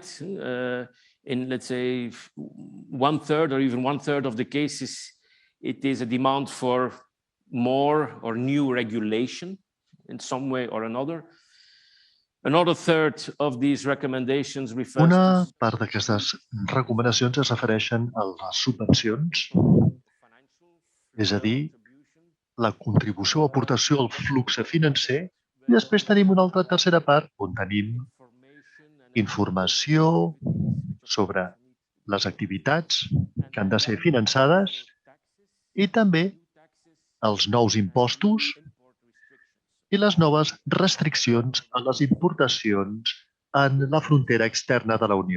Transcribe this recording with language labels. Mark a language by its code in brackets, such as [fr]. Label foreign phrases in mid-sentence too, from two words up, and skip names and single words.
[en] In, let's say, 1/3 or even 1/3 of the cases, it is a demand for more or new regulation in some way or another. Another third of these recommendations refers [ca] Una part d'aquestes recomanacions es refereixen a les subvencions, és a dir, la contribució o aportació al flux financer, i després tenim una altra tercera part on tenim informació sobre les activitats que han de ser finançades i també els nous impostos i les noves restriccions a les importacions en la frontera externa de la Unió.